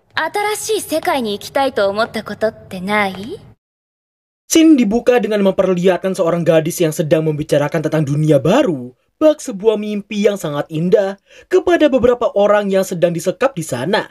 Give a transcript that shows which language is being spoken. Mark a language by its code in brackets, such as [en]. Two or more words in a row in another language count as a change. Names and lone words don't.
[ja] 新しい世界に行きたいと思ったことってない? [id] Scene dibuka dengan memperlihatkan seorang gadis yang sedang membicarakan tentang dunia baru, bak sebuah mimpi yang sangat indah kepada beberapa orang yang sedang disekap di sana.